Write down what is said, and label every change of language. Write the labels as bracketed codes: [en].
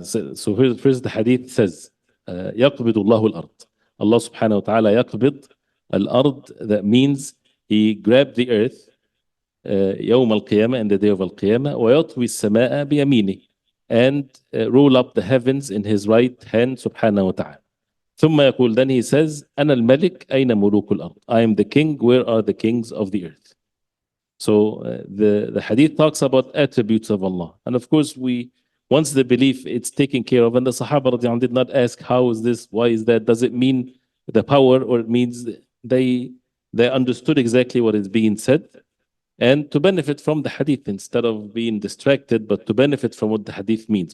[en] So first the hadith says, [ar] يقبض الله الأرض. [en] Allah subhanahu wa ta'ala [ar] يقبض الأرض. [en] That means He grabbed the earth [ar] يوم القيامة, [en] in the day of al-Qiyamah, [ar] ويطوي السماء بيمينه, [en] and roll up the heavens in His right hand subhanahu wa ta'ala. [ar] ثم يقول, [en] then He says, [ar] أنا الملك أين ملوك الأرض. [en] I am the king, where are the kings of the earth? So the hadith talks about attributes of Allah. And of course, once the belief it's taken care of, and the Sahaba radiallahu anhum did not ask, how is this, why is that, does it mean the power, or it means they understood exactly what is being said, and to benefit from the hadith instead of being distracted, but to benefit from what the hadith means.